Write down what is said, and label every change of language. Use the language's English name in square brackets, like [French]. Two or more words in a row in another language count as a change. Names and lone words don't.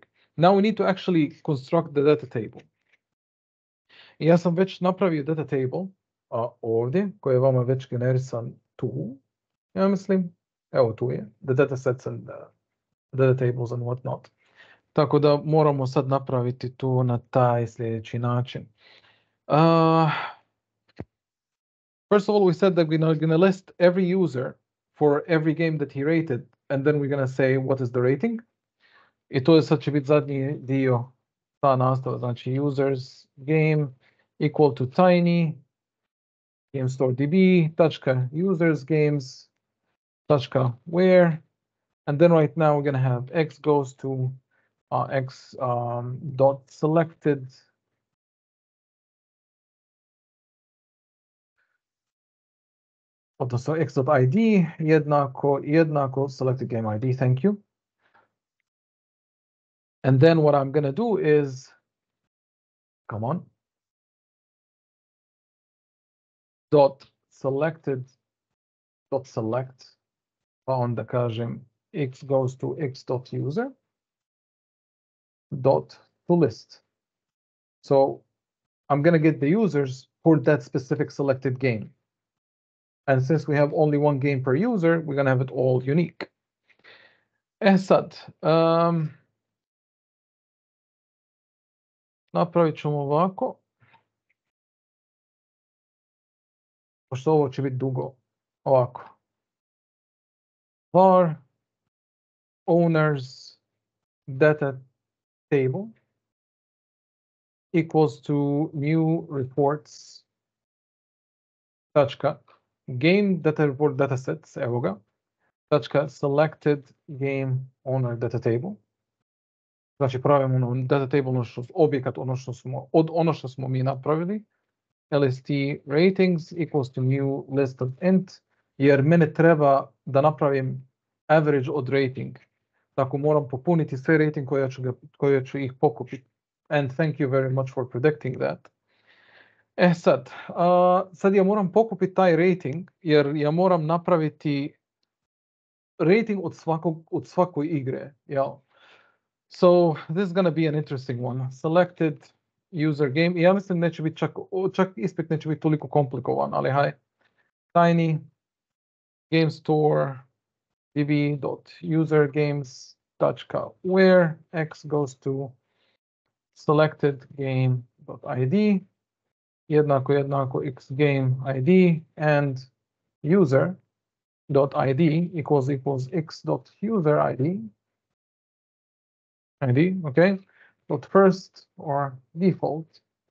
[English] Now we need to actually construct the data table. [Bosnian] I ja sam već napravio [English] data table [Bosnian] ovdje, koji je vama već generisan tu, ja mislim, evo tu je, [English] the data sets and the data tables and whatnot. [Bosnian] Tako da moramo sad napraviti tu na taj sljedeći način. [English] First of all, we said that we're going to list every user for every game that he rated, and then we're going to say what is the rating. [Bosnian] I to je sad će biti zadnji dio ta nastava, znači [English] users game equal to tiny game store db tačka users games tačka where, and then right now we're going to have x goes to x dot selected odnosno x.id jednako selected game ID, thank you. And then what I'm gonna do is, come on, dot selected dot select, [Bosnian] pa onda kažem [English] x goes to x.user dot to list. So I'm gonna get the users for that specific selected game. And since we have only one game per user, we're gonna have it all unique. [Bosnian] Sad, napravit ćemo ovako, pošto ovo će biti dugo, ovako. [English] Var owners data table equals to new reports tačka game data report datasets, [Bosnian] evo ga, [English] tačka selected game owner data table. [Bosnian] Znači pravimo [English] data table, [Bosnian] objekat ono što smo mi napravili, [English] lst ratings equals to new list of int, [Bosnian] jer mene treba da napravim average od rating. Tako moram popuniti sve rating koje ću ih pokupiti. [English] And thank you very much for predicting that. [Bosnian] Sad ja moram pokupiti taj rating, jer ja moram napraviti rating od svakoj igre. [English] Yeah. So this is gonna be an interesting one. Selected user game. [Bosnian] Ja mislim neće biti čak ispit neće biti toliko komplikovan, ali haj. [English] Tiny game store db.usergames.where x goes to selected game.id jednako x game id and user.id equals x.user id, okay, dot first or default.